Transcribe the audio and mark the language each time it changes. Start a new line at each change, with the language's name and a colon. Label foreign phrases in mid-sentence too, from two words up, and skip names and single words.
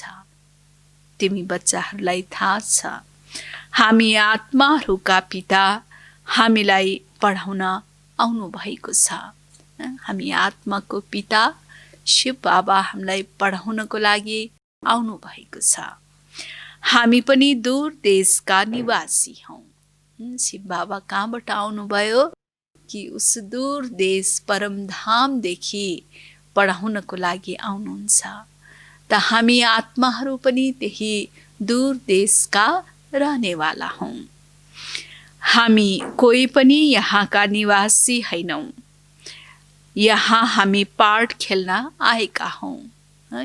Nepali: तिमी बच्चाहरूलाई थाहा छ हामी आत्माहरूका पिता हामीलाई पढाउन आउनु भएको छ। हामी आत्माको पिता शिव बाबा हामीलाई पढाउनको लागि आउनु भएको छ। हामी पनि दूर देशका निवासी हौँ। शिव बाबा कहाँबाट आउनुभयो कि उस दूर देश परमधामदेखि पढाउनको लागि आउनुहुन्छ। त हामी आत्माहरू पनि त्यही दूर देशका रहनेवाला हौँ। हामी कोही पनि यहाँका निवासी हैनौँ। यहाँ हामी पार्ट खेल्न आएका हौँ।